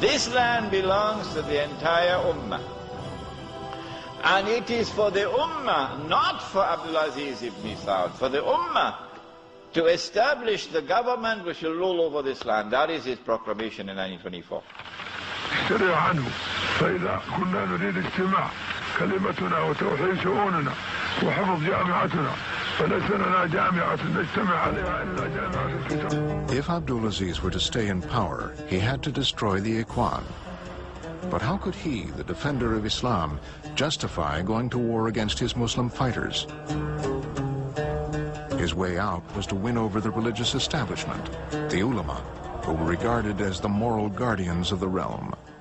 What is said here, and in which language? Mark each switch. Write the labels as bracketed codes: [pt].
[en] This land belongs to the entire Ummah. And it is for the Ummah, not for Abdulaziz ibn Saud, for the Ummah to establish the government which will rule over this land. That is his proclamation in 1924. [ar] كلمتنا وتوحيد شؤوننا وحفظ جامعتنا فليس لنا جامعة نجتمع عليها إلا جامعة الكتاب. [en] If Abdulaziz were to stay in power, he had to destroy the Ikhwan. But how could he, the defender of Islam, justify going to war against his Muslim fighters? His way out was to win over the religious establishment, the ulama, who were regarded as the moral guardians of the realm.